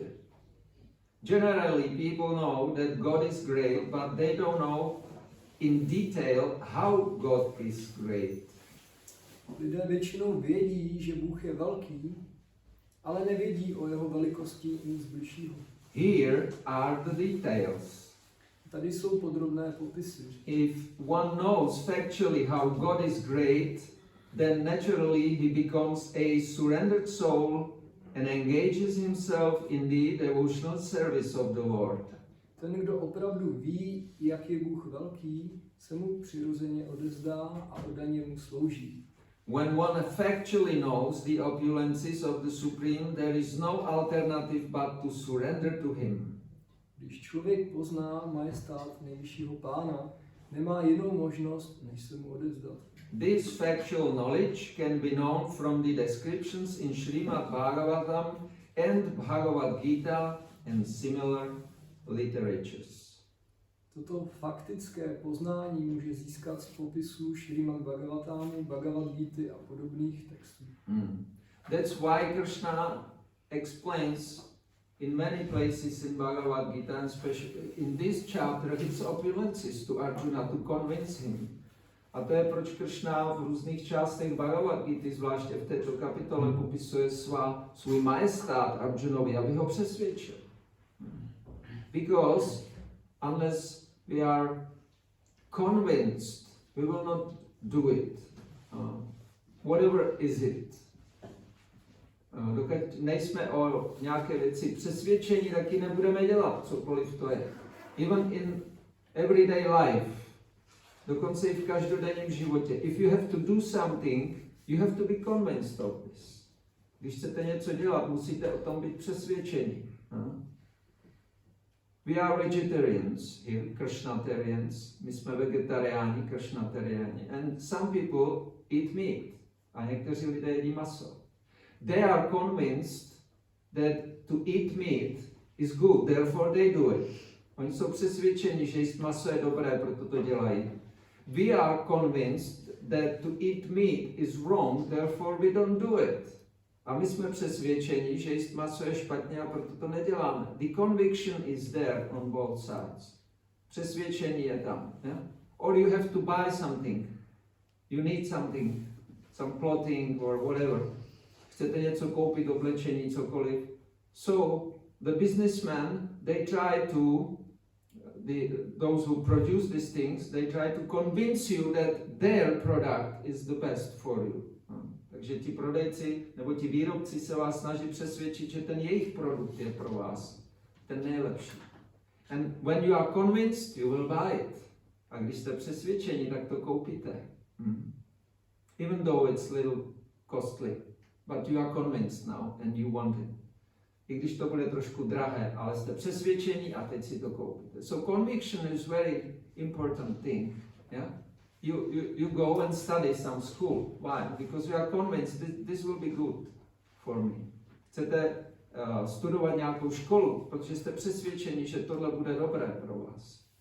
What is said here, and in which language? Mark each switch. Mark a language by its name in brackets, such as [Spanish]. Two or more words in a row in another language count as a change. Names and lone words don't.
[English] Generally, people know that God is great, but they don't know in detail how God is great. [Czech] Lidé většinou vědí, že Bůh je velký, ale nevědí o jeho velikosti nic bližšího. [English] Here are the details. [Czech] Tady jsou podrobné popisy. [English] If one knows factually how God is great, then naturally he becomes a surrendered soul and engages himself in the devotional service of the Lord. [Czech] Ten, kdo opravdu ví, jak je Bůh velký, se mu přirozeně odezdá a oddaně mu slouží. [English] When one factually knows the opulences of the Supreme, there is no alternative but to surrender to him. [Czech] Když člověk pozná majestát nejvyššího pána, nemá jinou možnost, než se mu odezdat. [English] This factual knowledge can be known from the descriptions in Srimad Bhagavatam and Bhagavad Gita and similar literatures. [Czech] Toto faktické poznání může získat z popisů Šrímad Bhagavatámu, Bhagavad Gity a podobných textů. [English] That's why Krishna explains in many places in Bhagavad Gita, and especially in this chapter, his opulences to Arjuna to convince him. [Czech] A to je proč Krishna v různých částech Bhagavad Gita, zvláště v této kapitole, popisuje svůj majestát Arjunovi, aby ho přesvědčil. [English] Because unless we are convinced, we will not do it. Whatever is it. [Czech] Dokud nejsme o nějaké věci přesvědčení, tak ji nebudeme dělat, cokoliv to je. [English] Even in everyday life, [Czech] dokonce i v každodenním životě. [English] If you have to do something, you have to be convinced of this. [Czech] Když chcete něco dělat, musíte o tom být přesvědčeni. [English] We are vegetarians here, Krishnatarians. [Czech] My jsme vegetariáni, Krishnatariáni. [English] And some people eat meat. [Czech] A někteří lidé jedí maso. [English] They are convinced that to eat meat is good, therefore they do it. [Czech] Oni jsou přesvědčeni, že jíst maso je dobré, proto to dělají. [English] We are convinced that to eat meat is wrong, therefore we don't do it. [Czech] A my jsme přesvědčeni, že jíst maso je špatně a proto to neděláme. [English] The conviction is there on both sides. [Czech] Přesvědčení je tam. [English] Yeah? Or you have to buy something. You need something, some clothing or whatever. [Czech] Chcete něco koupit, oblečení, cokoliv. [English] So the businessmen, they try to, those who produce these things, they try to convince you that their product is the best for you. [Czech] Takže ti prodejci nebo ti výrobci se vás snaží přesvědčit, že ten jejich produkt je pro vás ten nejlepší. [English] And when you are convinced, you will buy it. [Czech] A když jste přesvědčeni, tak to koupíte. [English] Even though it's little costly, but you are convinced now and you want it. [Czech] I když to bude trošku drahé, ale jste přesvědčeni a teď si to koupíte. [English] So conviction is very important thing. Yeah? You go and study some school. Why? Because you are convinced this will be good for me. [Czech] Chcete studovat nějakou školu, protože jste přesvědčeni, že tohle bude dobré pro vás.